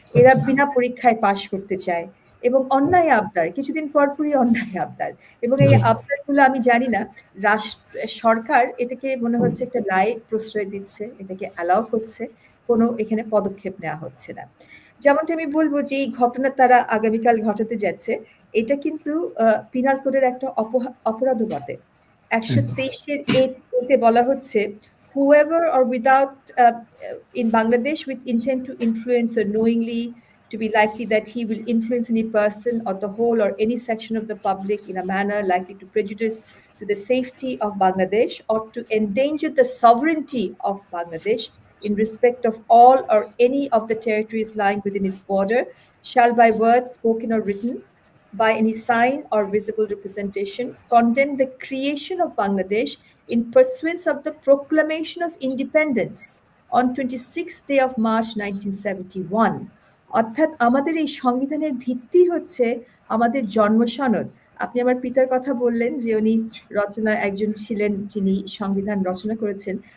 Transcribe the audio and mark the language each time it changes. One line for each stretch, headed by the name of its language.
Bangla: এরা বিনা পরীক্ষায় পাশ করতে চায় এবং অন্যায় আবদার, কিছুদিন পরপরই অন্যায় আবদার, এবং এই আবদারগুলো আমি জানি না সরকার এটাকে মনে হচ্ছে একটা রায় প্রশ্রয় দিচ্ছে, এটাকে অ্যালাউ করছে, কোনো এখানে পদক্ষেপ নেওয়া হচ্ছে না। যেমনটা আমি বলবো যে এই ঘটনা তারা আগামীকাল ঘটাতে যাচ্ছে, এটা কিন্তু পিনাল কোডের একটা অপরাধ বটে। 123-এর এতে বলা হচ্ছে,
English: whoever or without in Bangladesh with intent to influence or knowingly to be likely that he will influence any person or the whole or any section of the public in a manner likely to prejudice to the safety of Bangladesh or to endanger the sovereignty of Bangladesh in respect of all or any of the territories lying within its border shall by words spoken or written by any sign or visible representation condemn the creation of Bangladesh in pursuance of the proclamation of independence on 26th day of March 1971.
Bangla: অর্থাৎ আমাদের এই সংবিধানের ভিত্তি হচ্ছে আমাদের জন্মসনদ। আপনি আমার পিতার কথা বললেন যে উনি একজন ছিলেন যিনি সংবিধান রচনা করেছেন।